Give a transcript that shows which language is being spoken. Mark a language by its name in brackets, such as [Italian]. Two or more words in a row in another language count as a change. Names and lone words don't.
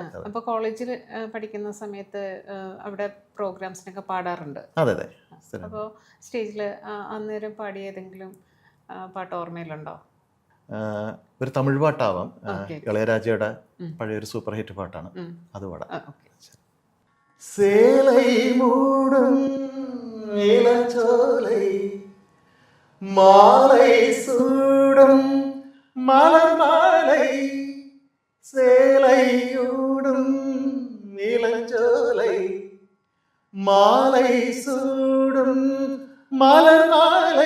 [Malayalam] അപ്പോൾ കോളേജിൽ പഠിക്കുന്ന സമയത്ത് അവിടെ പ്രോഗ്രാംസിനൊക്കെ പാടാറുണ്ട്? അതെ അതെ. അപ്പോൾ സ്റ്റേജിൽ അന്നേരം പാടിയ ഏതെങ്കിലും പാട്ട് ഓർമ്മയിലുണ്ടോ? ഒരു തമിഴ് പാട്ടാവാം. ഇളയരാജയുടെ പഴയൊരു [English] super hit [Malayalam] പാട്ടാണ്, അത് പാടാം. [Tamil] சேலை மூடும் இளஞ்சோலை மாலை சூடும் மலர் மாலை சேலையூடும் இளஞ்சோலை மாலை சூடும் மலர் மாலை